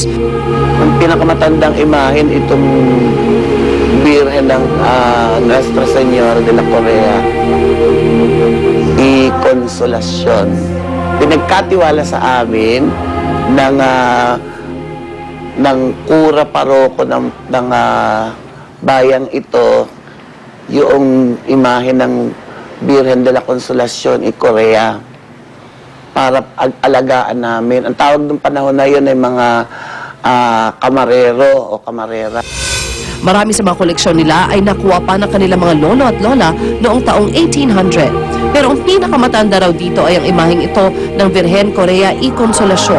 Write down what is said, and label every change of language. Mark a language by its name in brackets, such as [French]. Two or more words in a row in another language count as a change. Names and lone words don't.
[Filipino] Ang pinakamatandang imahen itong Birhen ng Nuestra Señora de la Correa y Consolacion. Pinagkatiwala sa amin ng kura paroko ng bayang ito yung imahe ng Birhen de la Consolacion y Correa para alagaan namin. Ang tawag ng panahon na yun ay mga kamarero o kamarera. Marami sa mga koleksyon nila ay nakuha pa ng kanilang mga lolo at lola noong taong 1800. Pero ang pinakamatanda raw dito ay ang imaheng ito ng Virgen Correa y Consolacion.